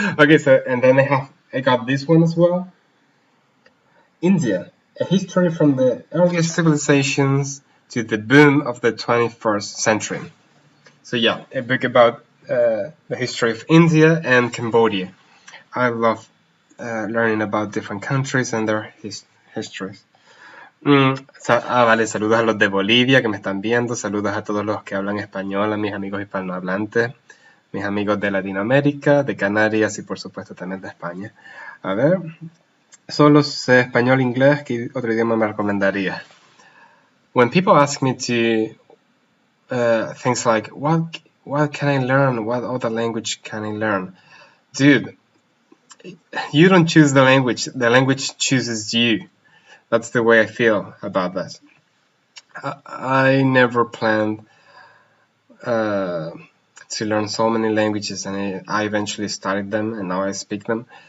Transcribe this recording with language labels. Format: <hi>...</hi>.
<en>Okay, so and then I got this one as well. India, a history from the earliest civilizations to the boom of the 21st century. So yeah, a book about the history of India and Cambodia. I love learning about different countries and their histories.</en> <es>Vale, saludos a los de Bolivia que me están viendo, saludos a todos los que hablan español, a mis amigos hispanohablantes, mis amigos de Latinoamérica, de Canarias y por supuesto también de España. A ver, solo sé español, inglés, ¿qué otro idioma me recomendaría?</es> <en>When people ask me to things like, what can I learn? What other language can I learn? Dude, you don't choose the language chooses you. That's the way I feel about that. I never planned to learn so many languages, and I eventually studied them, and now I speak them.</en>